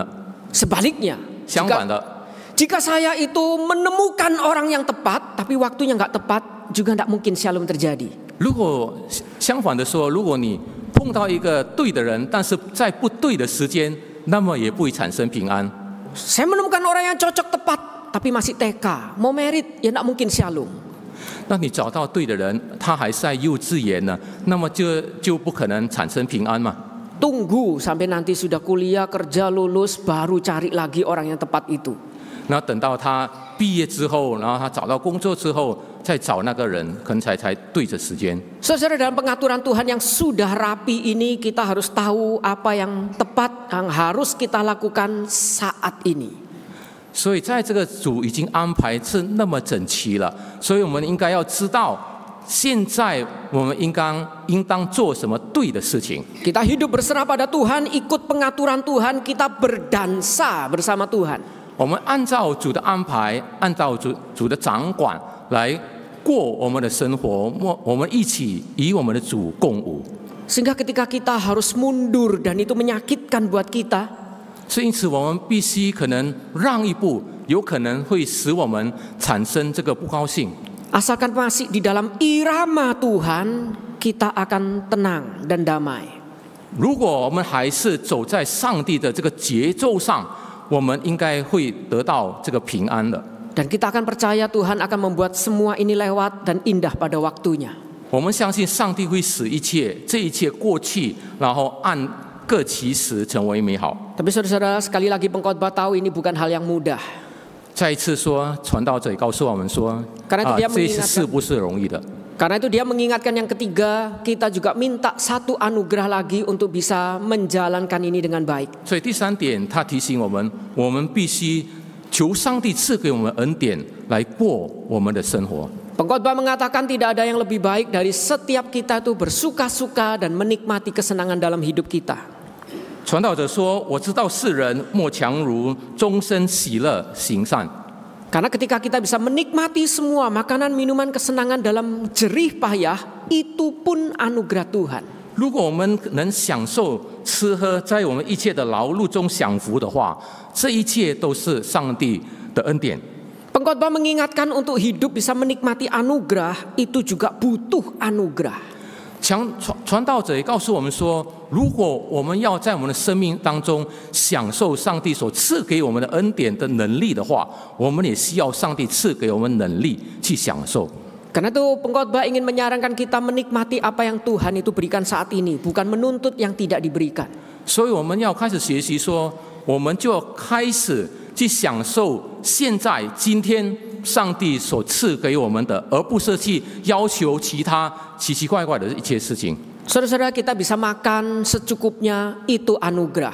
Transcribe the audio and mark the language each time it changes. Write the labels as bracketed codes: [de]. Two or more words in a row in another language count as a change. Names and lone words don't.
[id] Sebaliknya, [zh] 相反的， [id] jika saya itu menemukan orang yang tepat, tapi waktunya nggak tepat, juga tidak mungkin shalom terjadi. [zh] 如果相反的说，如果你碰到一个对的人，但是在不对的时间，那么也不会产生平安。 [id] Saya menemukan orang yang cocok tepat, tapi masih TK, mau merit, ya tidak mungkin shalom. [zh] 那你找到对的人，他还是在幼稚园呢，那么就不可能产生平安嘛。 [id] Tunggu sampai nanti sudah kuliah, kerja, lulus, baru cari lagi orang yang tepat itu. [zh] 那等到他毕业之后，然后他找到工作之后，再找那个人，可能才对着时间。 [id] Saudara, dalam pengaturan Tuhan yang sudah rapi ini, kita harus tahu apa yang tepat, yang harus kita lakukan saat ini. [zh] 所以在这个主已经安排是那么整齐了，所以我们应该要知道，现在我们应当做什么对的事情。 [id] Kita hidup berserah pada Tuhan, ikut pengaturan Tuhan, kita berdansa bersama Tuhan. [zh] 我们按照主的安排，按照主的掌管来过我们的生活，我们一起与我们的主共舞。 [id] Sehingga ketika kita harus mundur dan itu menyakitkan buat kita, [zh] 所以因此我们必须可能让一步，有可能会使我们产生这个不高兴。 [id] asalkan masih di dalam irama Tuhan, kita akan tenang dan damai. [zh] 如果我们还是走在上帝的这个节奏上，我们应该会得到这个平安的。 [id] Dan kita akan percaya Tuhan akan membuat semua ini lewat dan indah pada waktunya. [zh] 我们相信上帝会使这一切过去，然后按各其时成为美好。 [id] Tapi saudara-saudara, sekali lagi pengkhotbah tahu ini bukan hal yang mudah. [zh] 再一次说，传道者也告诉我们说，这一次是不是容易的？ [id] Karena itu dia mengingatkan yang ketiga, kita juga minta satu anugerah lagi untuk bisa menjalankan ini dengan baik. [zh] 所以第三点，他提醒我们，我们必须求上帝赐给我们恩典来过我们的生活。 [id] Pengkhotbah mengatakan tidak ada yang lebih baik dari setiap kita itu bersuka-suka dan menikmati kesenangan dalam hidup kita. [zh] 传道者说：“我知道世人莫强如终身喜乐行善。” [id] Karena ketika kita bisa menikmati semua makanan, minuman, kesenangan dalam jerih payah, itu pun anugerah Tuhan. [zh] 如果我们能享受吃喝，在我们一切的劳碌中享福的话，这一切都是上帝的恩典。 [id] Pengkhotbah mengingatkan untuk hidup bisa menikmati anugerah, itu juga butuh anugerah. [zh] 传道者也告诉我们说，如果我们要在我们的生命当中享受上帝所赐给我们的恩典的能力的话，我们也需要上帝赐给我们能力去享受。 [id] Karena itu pengkhotbah ingin menyarankan kita menikmati apa yang Tuhan itu berikan saat ini, bukan menuntut yang tidak diberikan. [zh] 所以我们要开始学习说，我们就要开始去享受现在今天上帝所赐给我们的，而不是去要求其他奇奇怪怪的一切事情。 [id] Saudara-saudara, kita bisa makan secukupnya, itu anugerah.